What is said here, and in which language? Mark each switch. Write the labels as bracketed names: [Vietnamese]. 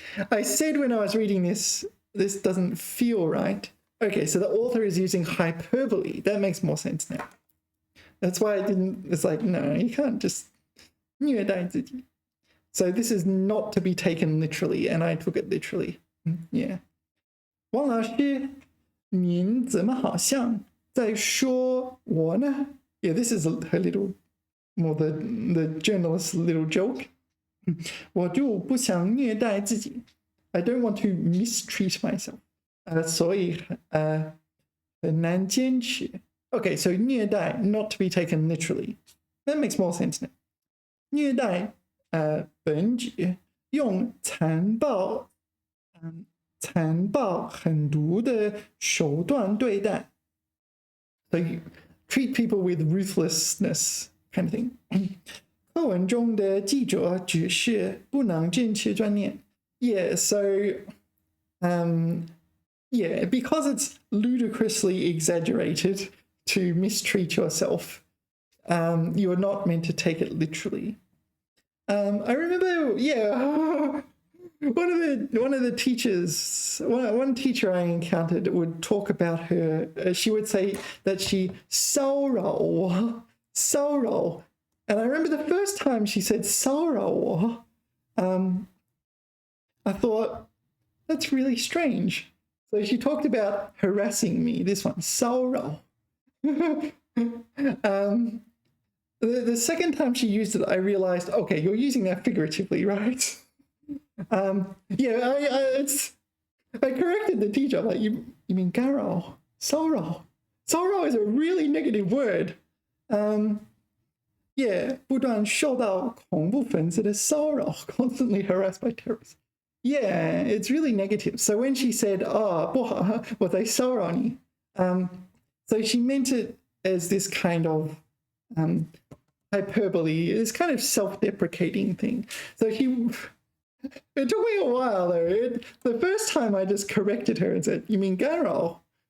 [English] I said when I was reading this doesn't feel right. Okay, so the author is using hyperbole. That makes more sense now. That's why it's like, no, you can't just 虐待自己. So this is not to be taken literally, and I took it literally. Yeah. [Chinese] 王老师，您怎么好像在说我呢? [English] Yeah, this is her little, more the journalist's little joke. [Chinese] 我就不想虐待自己 [English] I don't want to mistreat myself. [Chinese] 所以很难坚持 [English] Okay, so 虐待 not to be taken literally. That makes more sense now. [Chinese] 虐待本指用残暴狠毒的手段对待 [English] So you treat people with ruthlessness kind of thing. [Chinese] 课文中的记者只是不能正确专念. [English] Yeah, so yeah, because it's ludicrously exaggerated to mistreat yourself, you are not meant to take it literally. I remember, yeah, one of the teachers, one teacher I encountered would talk about her. She would say that she 骚扰, and I remember the first time she said 骚扰, I thought that's really strange. So she talked about harassing me. This one, 骚扰. The second time she used it, I realized, okay, you're using that figuratively, right? Yeah, I corrected the teacher. Like, you mean 干扰, 骚扰. 骚扰 is a really negative word. Yeah, [Chinese] 不断受到恐怖分子的骚扰, [English] constantly harassed by terrorists. Yeah, it's really negative. So when she said, oh, [Chinese] 不好, 我在骚扰你, [English] so she meant it as this kind of hyperbole, this kind of self-deprecating thing. So it took me a while though. The first time I just corrected her and said, you mean 干扰?